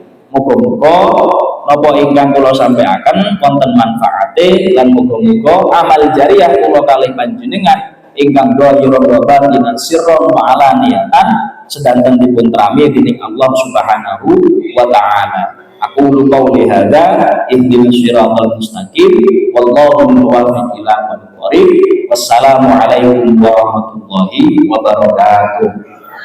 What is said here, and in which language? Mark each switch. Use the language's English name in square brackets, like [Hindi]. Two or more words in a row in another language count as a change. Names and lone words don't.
[Javanese] Muga-muga napa ingkang kula sampaikan wonten manfaate lan muga-muga amal jariah kula kalih panjenengan ingkang [Arabic] ظاهرا وباطنا سرا وعلانية [Javanese] sedanten dipun trami dening Allah [Arabic] سبحانه وتعالى. أقول قولي هذا اهدنا الصراط المستقيم والله الموفق إلى أقوم الطريق. والسلام عليكم ورحمة الله وبركاته.